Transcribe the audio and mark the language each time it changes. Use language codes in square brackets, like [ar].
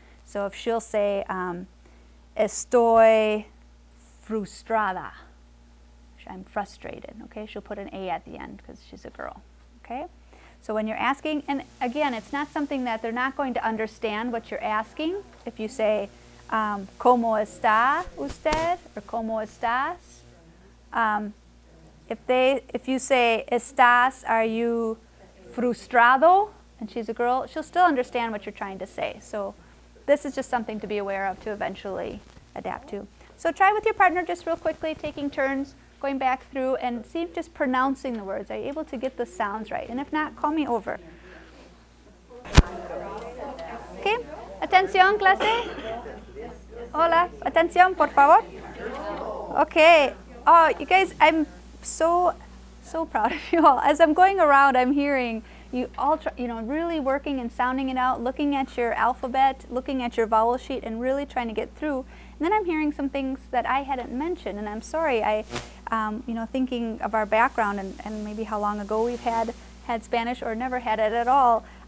[en] So if she'll say, [es] estoy frustrada, [en] I'm frustrated, okay, she'll put an A at the end because she's a girl, okay? So when you're asking, and again, it's not something that they're not going to understand what you're asking. If you say, [es] ¿Cómo está usted? Or ¿Cómo estás? [en] If you say, [es] ¿Estás, [en] are you frustrado? And she's a girl, she'll still understand what you're trying to say. So this is just something to be aware of to eventually adapt to. So try with your partner just real quickly, taking turns, going back through and see if just pronouncing the words. Are you able to get the sounds right? And if not, call me over. [es] Okay, atención, clase. Hola, atención, por favor. [en] Okay. Oh, you guys, I'm so proud of you all. As I'm going around, I'm hearing you all, really working and sounding it out, looking at your alphabet, looking at your vowel sheet, and really trying to get through. And then I'm hearing some things that I hadn't mentioned, and I'm sorry. Thinking of our background and maybe how long ago we've had Spanish or never had it at all.